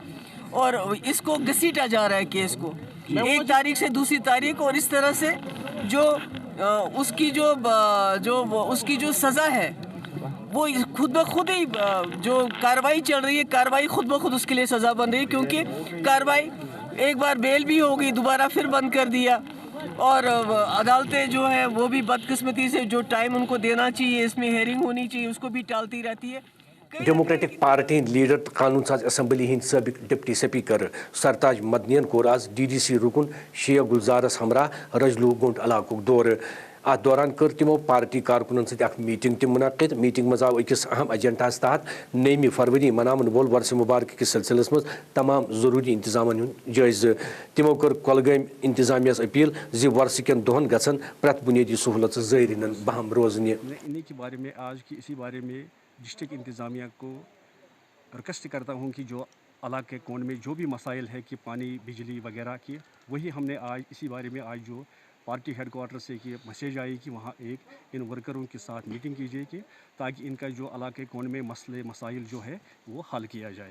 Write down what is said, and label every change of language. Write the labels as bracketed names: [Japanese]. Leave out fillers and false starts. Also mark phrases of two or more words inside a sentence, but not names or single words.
[Urdu] اور اس کو گھسیٹا جا رہا ہے کیس کو ایک تاریخ سے دوسری تاریخ اور اس طرح سے جو اس کی جو سزا ہے وہ خود بخود ہی جو کارروائی چل رہی ہے کارروائی خود بخود اس کے لیے سزا بن رہی ہے کیونکہ کارروائی ایک بار بیل بھی ہو گئی دوبارہ پھر بند کر دیا اور عدالتیں جو ہے وہ بھی بدقسمتی سے جو ٹائم ان کو دینا چاہیے اس میں ہیئرنگ ہونی چاہیے اس کو بھی ٹالتی رہتی ہے. [Kashmiri] ڈیموکریٹک پارٹی لیڈر تو قانون ساز اسمبلی ہند سابق [English] deputy speaker [Kashmiri] سرتاج مدنین کور آز DDC رکن شیخ گلزارس ہمراہ رجلو گنڈ علاقہ دور ات دوران کر تمو پارٹی کارکنن ست اخ میٹنگ تہ منعقد میٹنگ مز آو اکس اہم ایجنڈاس تحت 9 فروری مناون وول ورثہ مبارک کس سلسلس مز تمام ضروری انتظامن ہند جائزہ تمو کر کولگام انتظامیہ اپیل ورثہ کن دہن گژھن پرت بنیادی سہولت زائرین بہم روزنہ. [Urdu] انہیں کے بارے میں آج کی اسی بارے میں ڈسٹرکٹ انتظامیہ کو ریکویسٹ کرتا ہوں کہ جو علاقے کون میں جو بھی مسائل ہے کہ پانی بجلی وغیرہ کی وہی ہم نے آج اسی بارے میں آج جو [English] party headquarter [Urdu] سے کہ میسیج آئی کہ وہاں ایک ان ورکروں کے ساتھ میٹنگ کیجیے کہ تاکہ ان کا جو علاقے کون میں مسئلے مسائل جو ہے وہ حل کیا جائے.